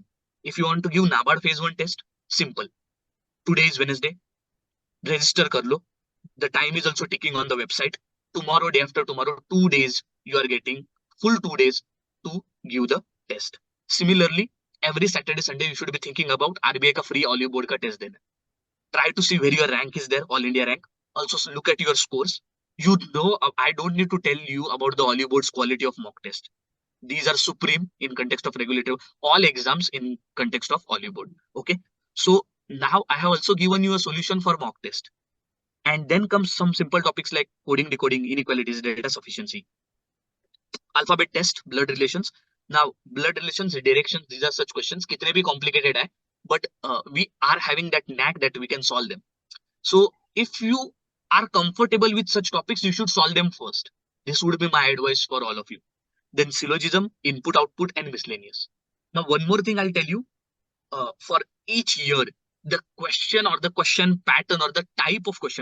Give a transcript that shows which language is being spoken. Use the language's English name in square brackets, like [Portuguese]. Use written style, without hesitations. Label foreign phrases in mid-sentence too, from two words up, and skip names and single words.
[English] If you want to give NABARD phase 1 test, simple. Today is Wednesday. [Hindi] रजिस्टर कर लो. [English] The time is also ticking on the website. Tomorrow, day after tomorrow, 2 days, you are getting full 2 days to give the test. Similarly, every Saturday, Sunday, you should be thinking about [Hindi] RBI ka free Oliveboard ka test dena. [English] Try to see where your rank is there, all India rank. Also look at your scores. You know, I don't need to tell you about the Oliveboard's quality of mock test. These are supreme in context of regulative, all exams in context of Oliveboard. Okay. So now I have also given you a solution for mock test. And then comes some simple topics like coding, decoding, inequalities, data sufficiency, alphabet test, blood relations. Now, blood relations, directions, these are such questions. [Hindi] कितने भी कॉम्प्लिकेटेड है, [English] but we are having that knack that we can solve them. So if you are comfortable with such topics, you should solve them first. This would be my advice for all of you. Then syllogism, input, output, and miscellaneous. Now, one more thing I'll tell you. For each year, the question or the question pattern or the type of question.